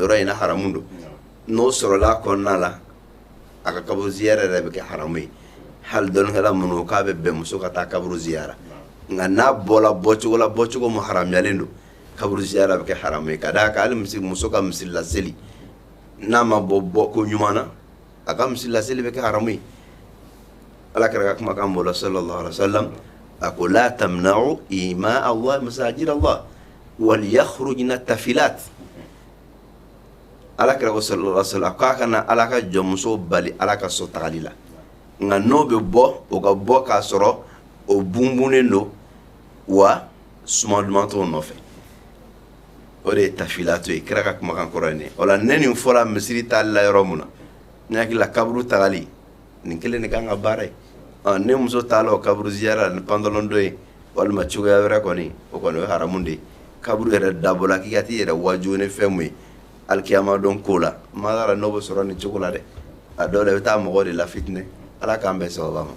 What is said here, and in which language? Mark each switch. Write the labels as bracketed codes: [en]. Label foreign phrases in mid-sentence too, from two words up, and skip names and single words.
[bm] yɔrɔ in na haramu don n'o sɔrɔla kɔnɔna la a ka kaburu ziyara yɛrɛ bɛ kɛ haramu ye hali dɔnnikɛla minnu k'a bɛ bɛn muso ka taa kaburu ziyara nka n'a bɔla bɔcogo mun haramuyalen don kaburu ziyara bɛ kɛ haramu ye ka d'a kan hali muso ka misiri laseli n'a ma bɔ ko ɲuman na a ka misiri laseli bɛ kɛ haramu ye ala kɛra ka kumakan bɔ la [ar] صلى الله عليه وسلم [bm] a ko [ar] لا تمنعوا إماء الله مساجد الله وليخرجن تفلات [bm] ala kɛra ko [ar] صلى الله عليه وسلم [bm] k'a kana ala ka jɔnmuso bali ala ka so tagali la nka n'o bɛ bɔ o ka bɔ k'a sɔrɔ o bunbunnen don wa suma duman t'o nɔfɛ o de ye tafilato ye kira ka kumakan kɔrɔ ye ne o la ne nin fɔra misiri taali la yɔrɔ mun na ne hakili la kaburu tagali nin kelen de kan ka baara ye ne muso taala o kaburu ziyara ni pantalon dɔ ye walima cogoya wɛrɛ kɔni o kɔni o ye haramu de ye kaburu yɛrɛ dabɔla k'i ka t'i yɛrɛ wajo ni fɛn mun ye alikiyama dɔn ko la ma dara n'o bɛ sɔrɔ ni cogo la dɛ a dɔw la i bɛ taa mɔgɔ de la fitinɛ ala k'an bɛn sababa ma.